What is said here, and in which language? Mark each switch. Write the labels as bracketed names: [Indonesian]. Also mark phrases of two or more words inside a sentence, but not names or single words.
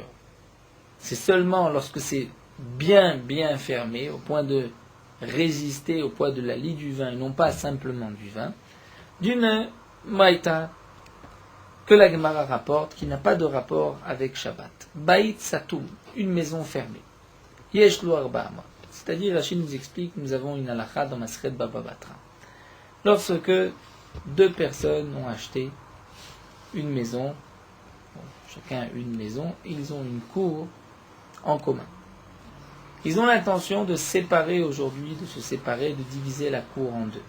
[French] C'est seulement lorsque c'est bien fermé, au point de résister au poids de la lie du vin, et non pas simplement du vin, d'une maïta, que la Gemara rapporte, qui n'a pas de rapport avec Shabbat. [Hebrew] בית סתום, [French] une maison fermée. [Hebrew] יש לו ארבע אמות. [French] C'est-à-dire, Rachid nous explique, nous avons une halakha dans Masechet Baba Batra. Lorsque deux personnes ont acheté une maison, chacun une maison, ils ont une cour en commun. Ils ont l'intention de séparer aujourd'hui, de se séparer, de diviser la cour en deux.